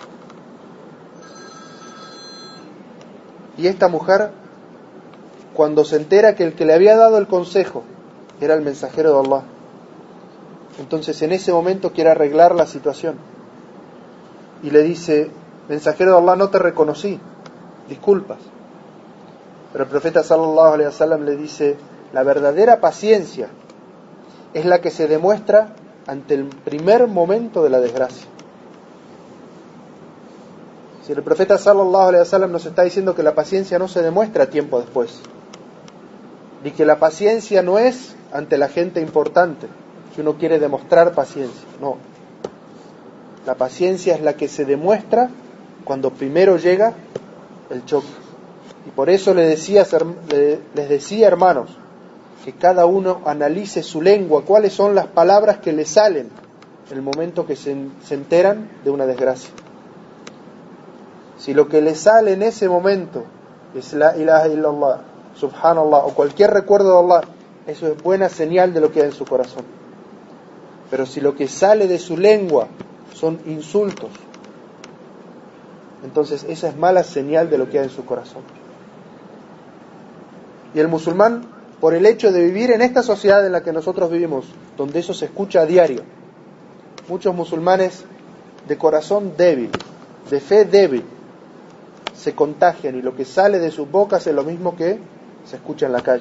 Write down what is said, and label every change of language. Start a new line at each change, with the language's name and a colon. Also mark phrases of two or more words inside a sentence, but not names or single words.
Spanish: Y esta mujer, cuando se entera que el que le había dado el consejo era el mensajero de Allah, entonces en ese momento quiere arreglar la situación y le dice: mensajero de Allah, no te reconocí, disculpas. Pero el profeta
Arabic: صلى الله عليه وسلم
Spanish: le dice: la verdadera paciencia es la que se demuestra ante el primer momento de la desgracia. Si el profeta
Arabic: صلى الله عليه وسلم
Spanish: nos está diciendo que la paciencia no se demuestra tiempo después, ni que la paciencia no es ante la gente importante, que uno quiere demostrar paciencia. No. La paciencia es la que se demuestra cuando primero llega el choque. Y por eso les decía, hermanos, que cada uno analice su lengua, cuáles son las palabras que le salen en el momento que se enteran de una desgracia. Si lo que le sale en ese momento es
Arabic: لا إله إلا الله، سبحان الله,
Spanish: o cualquier recuerdo de Allah, eso es buena señal de lo que hay en su corazón. Pero si lo que sale de su lengua son insultos, entonces esa es mala señal de lo que hay en su corazón. Y el musulmán, por el hecho de vivir en esta sociedad en la que nosotros vivimos, donde eso se escucha a diario, muchos musulmanes de corazón débil, de fe débil, se contagian y lo que sale de sus bocas es lo mismo que se escucha en la calle.